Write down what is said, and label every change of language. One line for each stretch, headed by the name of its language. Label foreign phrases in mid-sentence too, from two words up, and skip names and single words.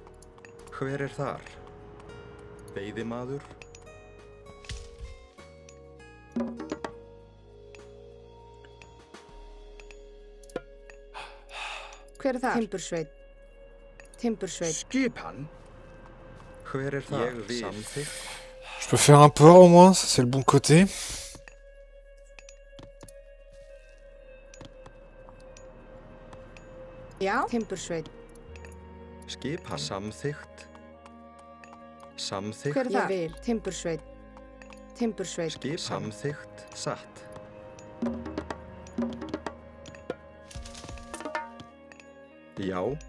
Icelandic: Hver þar? Veiðimaður. Hver það? Timbursveinn. Timbursveinn. Skip hann. Hver þar? Ég vil. Samþykkt.
French: Je peux faire un port au moins, ça c'est le bon côté.
Icelandic: Já. Timbursveinn. Skip hann. Samþykkt. Samþykkt. Hver það? Ég vil. Timbursveinn. Timbursveinn. Skip samþykkt. Satt. Já.